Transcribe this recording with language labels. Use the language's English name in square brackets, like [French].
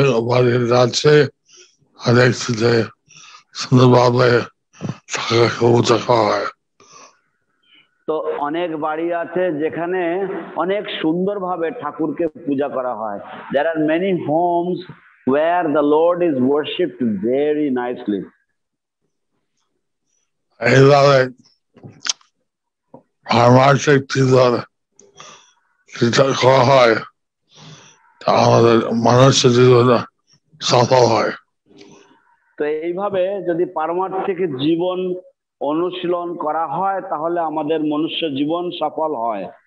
[Bangla] বাড়ির আছে অনেক সুন্দরভাবে পূজা করা হয়। তো অনেক বাড়ি আছে যেখানে অনেক সুন্দরভাবে ঠাকুরকে পূজা করা হয়। [English] There are many homes where the Lord is worshipped very nicely. [Bangla] এইভাবে পারমার্থিক যেটা করা হয় তা আমাদের মানুষের জীবনে সফল হয়। তো এইভাবে যদি পারমার্থিক জীবন অনুশীলন করা হয় তাহলে আমাদের মনুষ্য জীবন সফল হয়।